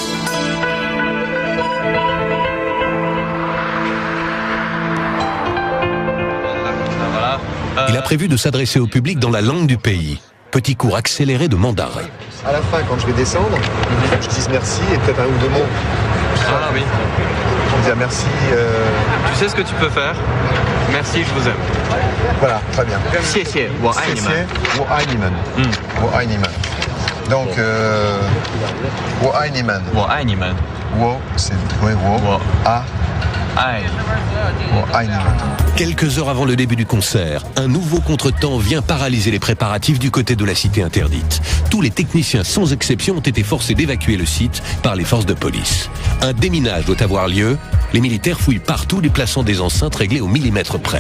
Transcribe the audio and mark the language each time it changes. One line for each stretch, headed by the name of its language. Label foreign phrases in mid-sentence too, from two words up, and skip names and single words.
French: Il a prévu de s'adresser au public dans la langue du pays. Petit cours accéléré de mandarin. À la fin, quand je vais descendre, je dis merci et peut-être un ou 2 mots. Ah oui. Je dis merci. Tu sais ce que tu peux faire? Merci, je vous aime. Voilà, très bien.
Chinese: 谢谢，我爱你们。我爱你们。我爱你们。Donc, 我爱你们。我爱你们。
French: wo, c'est wo, a, ai. Quelques heures avant le début du concert, un nouveau contretemps vient paralyser les préparatifs du côté de la cité interdite. Tous les techniciens, sans exception, ont été forcés d'évacuer le site par les forces de police. Un déminage doit avoir lieu. Les militaires fouillent partout, déplaçant des enceintes réglées au millimètre près.